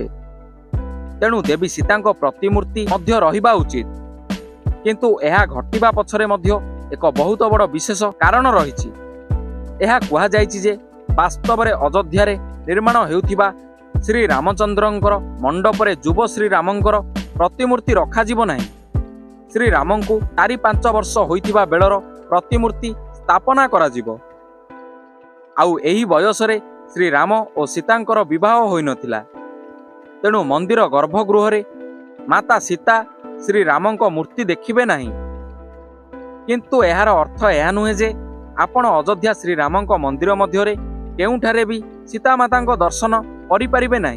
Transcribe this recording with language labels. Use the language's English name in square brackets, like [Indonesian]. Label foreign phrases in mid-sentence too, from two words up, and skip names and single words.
[Odia] ତେଣୁ ଦେବୀ ସୀତାଙ୍କ ପ୍ରତିମୂର୍ତ୍ତି ମଧ୍ୟ ରହିବା ଉଚିତ। କିନ୍ତୁ ଏହା ଘଟିବା ପଛରେ ମଧ୍ୟ ଏକ ବହୁତ ବଡ଼ ବିଶେଷ କାରଣ ରହିଛି। ଏହା କୁହା ଯାଉଛି ଯେ ବାସ୍ତବ ରେ ଅଯୋଧ୍ୟା ରେ ନିର୍ମାଣ ହେଉଥିବା ଶ୍ରୀ ରାମଚନ୍ଦ୍ରଙ୍କର ମଣ୍ଡପ ରେ ଯୁବ ଶ୍ରୀ ରାମଙ୍କର ପ୍ରତିମୂର୍ତ୍ତି ରଖା ଯିବ ନାହିଁ। ଶ୍ରୀ ରାମଙ୍କୁ 4-5 ବର୍ଷ ହୋଇଥିବା ବେଳର ପ୍ରତିମୂର୍ତ୍ତି ସ୍ଥାପନା କରା ଯିବ। ଆଉ ଏହି ବୟସ ରେ ଶ୍ରୀ ରାମ ଓ ସୀତାଙ୍କର ବିବାହ ହୋଇ ନଥିଲା। ତେଣୁ ମନ୍ଦିର ଗର୍ଭଗୃହ ରେ ମାତା ସୀତା ଶ୍ରୀ ରାମଙ୍କ ମୂର୍ତ୍ତି ଦେଖିବେ ନାହିଁ। କିନ୍ତୁ ଏହାର ଅର୍ଥ ଏହା ନୁହେଁ ଯେ ଆପଣ ଅଯୋଧ୍ୟା ଶ୍ରୀ ରାମଙ୍କ ମନ୍ଦିର ମଧ୍ୟ ରେ କେଉଁଠାରେ ବି ସୀତା ମାତାଙ୍କ ଦର୍ଶନ କରି ପାରିବେ ନାହିଁ।